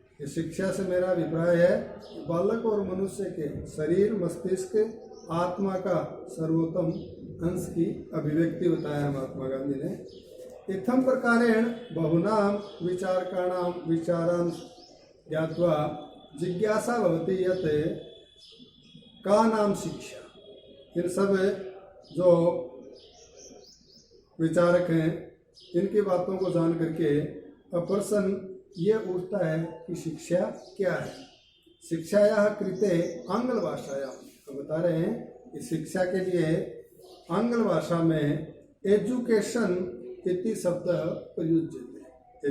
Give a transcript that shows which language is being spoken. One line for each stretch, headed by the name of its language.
Hindi: ये शिक्षा से मेरा अभिप्राय है कि बालक और मनुष्य के शरीर, मस्तिष्क, आत्मा का सर्वोत्तम अंश की अभिव्यक्ति बताया महात्मा गांधी ने।
Sanskrit: इत्थं प्रकारेण बहुनां विचारकाणां विचारान् ज्ञात्वा जिज्ञासा भवति यत् का नाम शिक्षा।
Hindi: इन सब जो विचारक हैं इनकी बातों को जान करके प्रश्न ये उठता है कि शिक्षा क्या है।
Sanskrit: शिक्षायाः कृते आंग्ल भाषायां
Hindi: तो बता रहे हैं कि शिक्षा के लिए आंग्ल भाषा में एजुकेशन
Sanskrit: इति शब्द प्रयुज्यते।